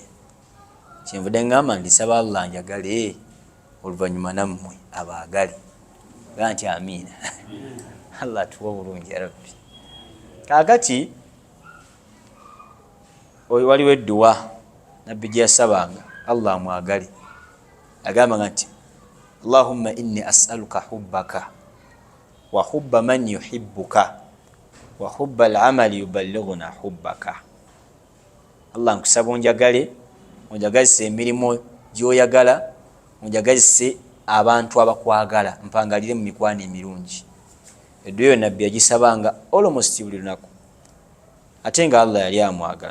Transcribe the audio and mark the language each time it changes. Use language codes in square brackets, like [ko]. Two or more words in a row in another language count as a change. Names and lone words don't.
[lg] Kyenvudde ngamba ndisaba Allah njagale, oluvannyuma nammwe abaagale. Gaa nti amiina. Allah atuwa obulungi [ar] يا رب. [lg] Kaakati waliwo edduwa nabbi gye yasabanga Allah amwagale. Agamba nti [ar] اللهم إني أسألك حبك وحب من يحبك وحب العمل يبلغنا حبك. [lg] Allah nkusaba onjagale, onjagazise emirimu gy'oyagala, onjagazise abantu abakwagala, mpangalire mu mikwano emirungi. Edduwa eyo nabbi yagisabanga almost buli lunaku, ate nga Allah yali amwagala.